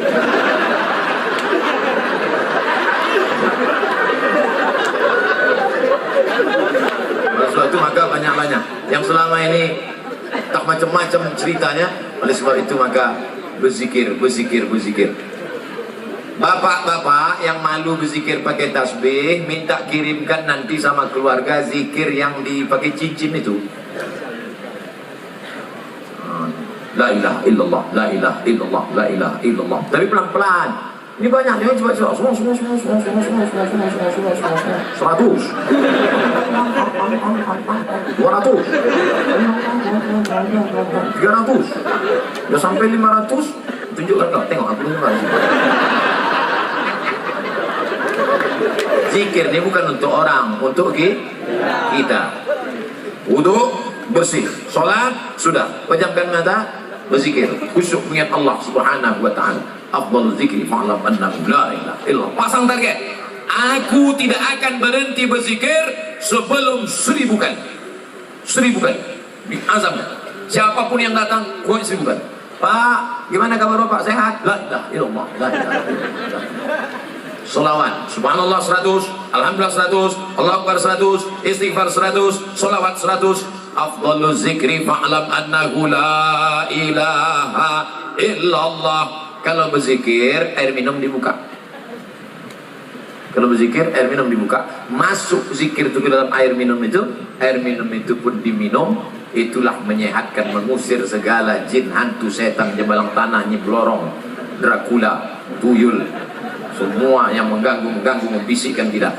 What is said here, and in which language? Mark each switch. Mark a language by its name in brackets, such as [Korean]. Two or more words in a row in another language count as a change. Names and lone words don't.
[Indonesian] Oleh sebab itu maka banyak-banyak yang selama ini tak macam-macam ceritanya. Oleh sebab itu maka berzikir, berzikir, berzikir. Bapak-bapak yang malu berzikir pakai tasbih, minta kirimkan nanti sama keluarga zikir yang dipakai cincin itu. [Arabic] لا إله إلا الله، لا إله إلا الله، لا إله إلا الله. [Indonesian] Tapi pelan-pelan. Ini banyak, ini coba semua 100. 200. 300. Udah sampai 500, tunjukkan kau, tengok aku dulu. Zikir ini bukan untuk orang, untuk kita. Wudu bersih, sholat sudah, pejamkan mata, berzikir, khusyuk mengingat Allah [Arabic] سبحانه وتعالى. أفضل الذكر فاعلم أنه لا إله إلا الله. [Indonesian] Pasang target. Aku tidak akan berhenti berzikir sebelum 1000 kali. 1000 kali. Diazamkan. Siapapun yang datang, gua 1000 kali. Pak, gimana kabar Bapak? Sehat? [Arabic] لا إله إلا الله. لا إله إلا الله. [Indonesian] Salawat. Subhanallah 100. Alhamdulillah 100, Allahu Akbar 100, istighfar 100, sholawat 100. [Arabic] أفضل الذكر فاعلم أنه لا إله إلا الله. [Indonesian] Kalau berzikir, air minum dibuka. Kalau berzikir, air minum dibuka. Masuk zikir itu ke dalam air minum itu pun diminum. Itulah menyehatkan, mengusir segala jin, hantu, setan, jebalang tanah, nyiblorong, Dracula, tuyul, semua yang mengganggu, membisikkan kita.